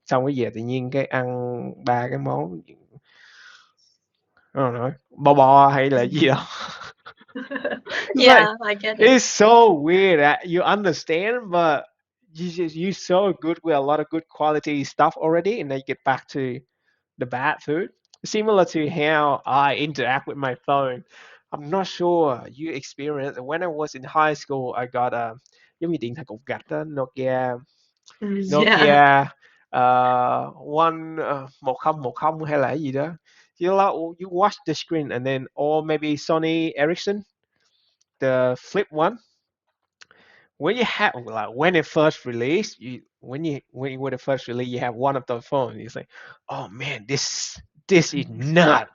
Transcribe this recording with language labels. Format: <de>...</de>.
<vi>Xong cái về tự nhiên cái ăn ba cái món,</vi> <en>I don't know,</en> <vi>bò hay là gì đó.</vi> <en>It's like Yeah, I get it. it's so weird that you understand, but you're so good with a lot of good quality stuff already, and then you get back to the bad food. Similar to how I interact with my phone. I'm not sure you experienced when I was in high school. I got a</en> <vi>giống như điện thoại cục gạch đó, Nokia Yeah. Nokia one 1010 hay là cái gì đó.</vi> <en>You watch the screen and then or maybe Sony Ericsson, the flip one. When you have like when it first released, when it first released, you have one of those phones. You say, "Oh man, this is not."</en>